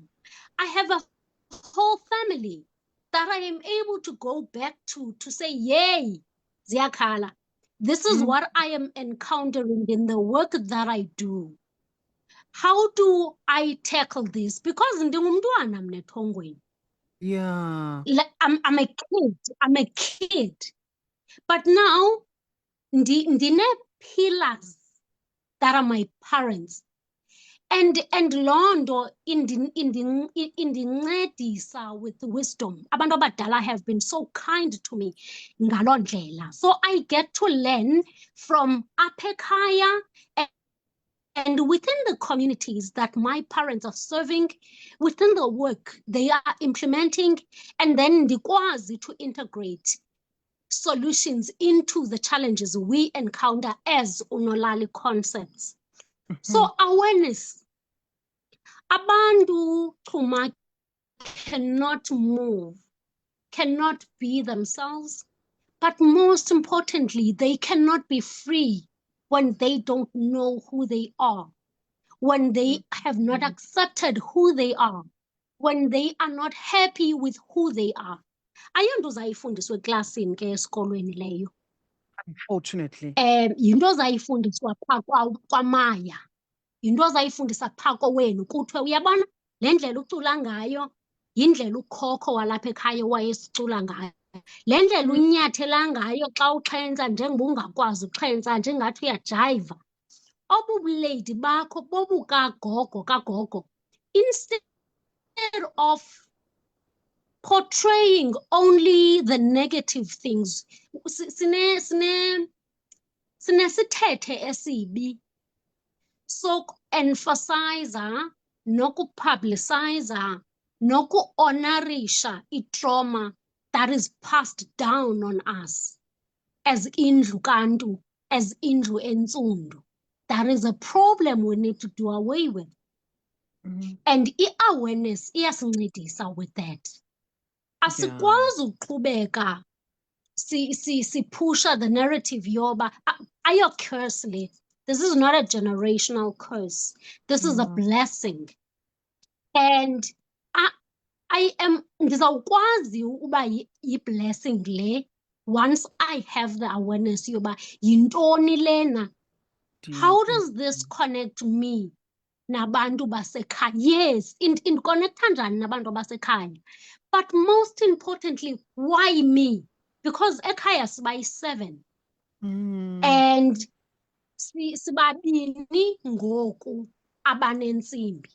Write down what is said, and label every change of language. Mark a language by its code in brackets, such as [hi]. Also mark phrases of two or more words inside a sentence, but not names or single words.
[en] I have a whole family that I am able to go back to say, yay, Ziyakhala. This is what I am encountering in the work that I do. How do I tackle this? [xh] Because ndingumntwana mna ethongweni. [en] Yeah. Like, I'm a kid. But now, ndine pillars that are my parents. [xh] And loo nto indincedisa [en] with wisdom. [xh] Abantu abadala [en] have been so kind to me [xh] ngaloo ndlela. [en] So I get to learn from [xh] apha ekhaya [en] and within the communities that my parents are serving, within the work they are implementing, and then ndikwazi to integrate solutions into the challenges we encounter as Unolali concepts. So awareness. [xh] Abantu chuma [en] cannot move, cannot be themselves, but most importantly, they cannot be free when they don't know who they are, when they have not accepted who they are, when they are not happy with who they are. [xh] Ayonto zayifundiswa eklasini ke esikolweni leyo. [en] Unfortunately. [xh] Yinto zayifundiswa phaa kwamaya. Yinto zayifundisa phaa kowenu kuthiwe uyabona le ndlela ucula ngayo yindlela ukhokho walapha ekhaya wayesicula ngayo. Le ndlela unyathela ngayo xa uxhentsa njengoba ungakwazi uxhentsa njengathi uyajayiva. Obubuledi bakho kagogo. [en] Instead of portraying only the negative things, [xh] sinesithethe esibi. [en] So emphasize, nokupublicize, noku-honorisha i-trauma that is passed down on us as [xh] indlu kantu, [en] as [xh] indlu entsundu. [en] That is a problem we need to do away with. And i-awareness iyasincedisa with that. [xh] Asikwazi ukuqhubeka pusha [en] the narrative [xh] yoba curse le. [en] This is not a generational curse. This is a blessing. And I am [xh] ngizawukwazi uba [en] yi-blessing le once I have the awareness [xh] yoba yintoni lena. [en] How does this connect me [xh] nabantu basekhaya? Yes, connecta njani nabantu basekhaya? [en] But most importantly, why me? [xh] Because ekhaya sibayi-7. And sibabini ngoku abanentsimbi.